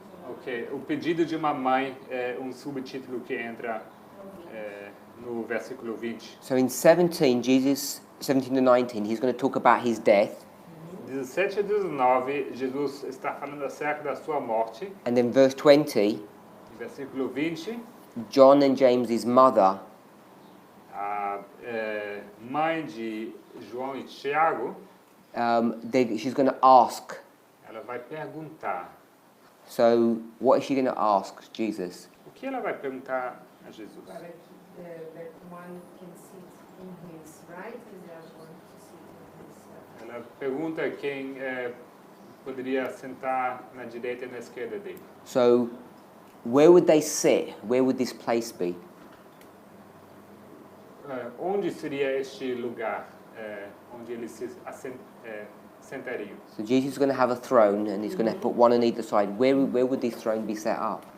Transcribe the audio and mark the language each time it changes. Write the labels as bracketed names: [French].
[Portuguese] Ok, o pedido de uma mãe é um subtítulo que entra no versículo 20. [English] so in 17, Jesus, 17 to 19, he's going to talk about his death. [Portuguese] 17 a 19, Jesus está falando acerca da sua morte. [English] And then verse 20, [Portuguese] Versículo 20, [English] John and James's mother [Portuguese] a mãe de João e Tiago, [English] she's going to ask. [Portuguese] ela vai perguntar. [English] So what is she going to ask Jesus? [Portuguese] O que ela vai perguntar a Jesus? [English] Para que that one can sit in his right and the other one to sit in his left. [Portuguese] Ela pergunta quem poderia sentar na direita e na esquerda dele. [English] So where would they sit? Where would this place be? [Portuguese] Onde seria este lugar onde eles se sentariam? [English] So Jesus is going to have a throne and he's going to put one on either side. Where would this throne be set up?